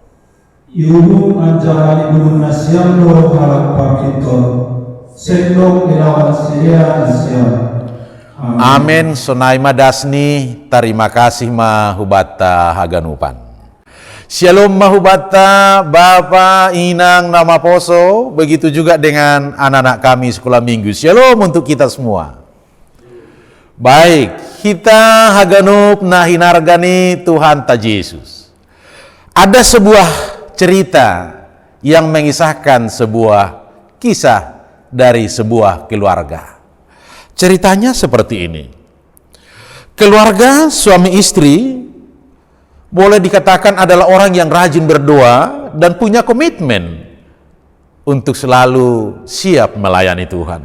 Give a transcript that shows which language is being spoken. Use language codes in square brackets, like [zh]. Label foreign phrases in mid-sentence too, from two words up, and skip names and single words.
[bts] Ibu anjaha ibu nasiam do halak parkintor sendok ilawan siria nasiam. Amin. Sonai madasni [id] terima kasih [bts] mahubata haganupan. Shalom mahubata Bapa, Inang, Nama Poso, [id] begitu juga dengan anak-anak kami sekolah minggu. Shalom untuk kita semua. [bts] Baik, kita haganup nahinargani Tuhan ta Yesus. [id] Ada sebuah cerita yang mengisahkan sebuah kisah dari sebuah keluarga. Ceritanya seperti ini. Keluarga suami istri boleh dikatakan adalah orang yang rajin berdoa dan punya komitmen untuk selalu siap melayani Tuhan.